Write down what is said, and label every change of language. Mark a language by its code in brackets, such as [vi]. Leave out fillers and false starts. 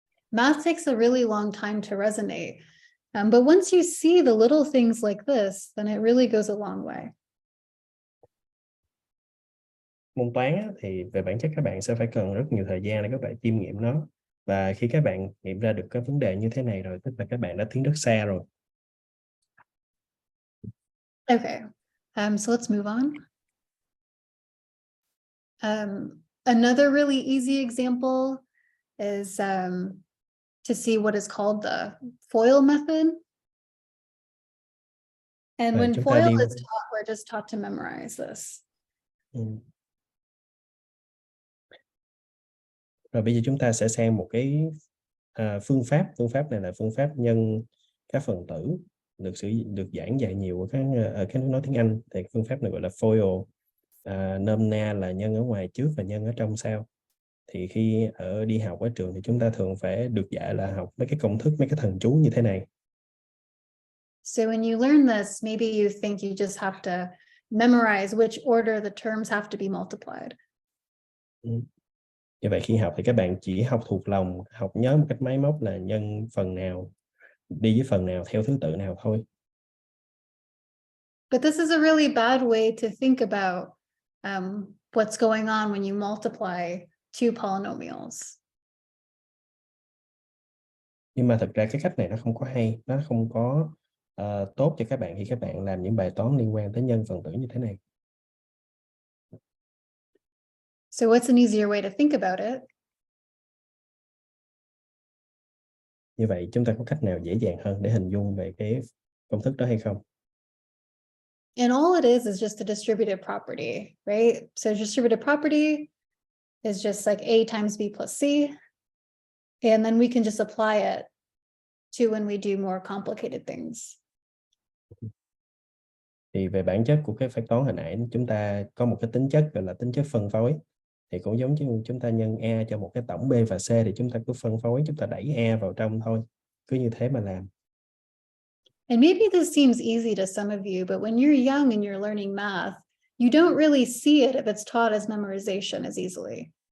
[en] Math takes a really long time to resonate. But once you see the little things like this, then it really goes a long way. [vi] Môn toán thì về bản chất các bạn sẽ phải cần rất nhiều thời gian để các bạn chiêm nghiệm nó. Và khi các bạn nghiệm ra được cái vấn đề như thế này rồi, tức là các bạn đã tiến rất xa rồi. [en] Okay, so let's move on. Another really easy example is to see what is called the FOIL method. And when FOIL is taught, we're just taught to memorize this. Ừ. [vi] Rồi bây giờ chúng ta sẽ sang một cái phương pháp này là phương pháp nhân các phần tử được giảng dạy nhiều ở các nước nói tiếng Anh. Thì phương pháp này gọi là FOIL, nôm na là nhân ở ngoài trước và nhân ở trong sau. Thì khi đi học ở trường thì chúng ta thường phải được dạy là học mấy cái công thức, mấy cái thần chú như thế này. [en] So when you learn this, maybe you think you just have to memorize which order the terms have to be multiplied. [vi] Như vậy khi học thì các bạn chỉ học thuộc lòng, học nhớ một cách máy móc là nhân phần nào, đi với phần nào theo thứ tự nào thôi. [en] But this is a really bad way to think about what's going on when you multiply two polynomials. [vi] Nhưng mà thực ra cái cách này nó không có hay, nó không có tốt cho các bạn khi các bạn làm những bài toán liên quan tới nhân phần tử như thế này. [en] So what's an easier way to think about it? [vi] Như vậy chúng ta có cách nào dễ dàng hơn để hình dung về cái công thức đó hay không? [en] And all it is just a distributive property, right? So distributive property is just like A times B plus C. And then we can just apply it to when we do more complicated things. [vi] Thì về bản chất của cái phép toán hồi nãy chúng ta có một cái tính chất gọi là tính chất phân phối. Thì cũng giống như chúng ta nhân A cho một cái tổng B và C thì chúng ta cứ phân phối, chúng ta đẩy A vào trong thôi. Cứ như thế mà làm. [en] And maybe this seems easy to some of you, but when you're young and you're learning math, you don't really see it if it's taught as memorization as easily.